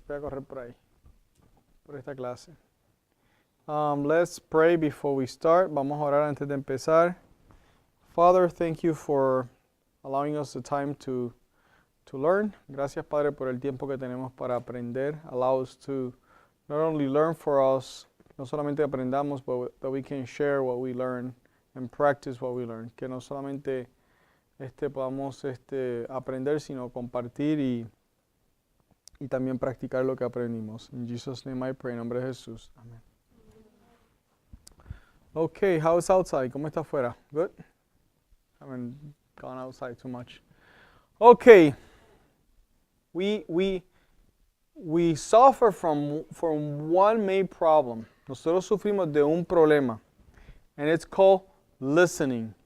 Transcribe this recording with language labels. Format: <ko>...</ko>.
<es>Voy a correr por ahí, por esta clase.</es> <en>Let's pray before we start.</en> <es>Vamos a orar antes de empezar.</es> <en>Father, thank you for allowing us the time to learn.</en> <es>Gracias, Padre, por el tiempo que tenemos para aprender.</es> <en>Allow us to not only learn for us,</en> <es>no solamente aprendamos,</es> <en>but that we can share what we learn and practice what we learn.</en> <es>Que no solamente podamos aprender, sino compartir y también practicar lo que aprendimos.</es> <en>In Jesus' name I pray,</en> <es>en nombre de Jesús. Amén.</es> <en>Okay, how is outside?</en> <es>¿Cómo está afuera?</es> <en>Good? Haven't gone outside too much. Okay. We suffer from one main problem.</en> <es>Nosotros sufrimos de un problema.</es> <en>And it's called listening.</en>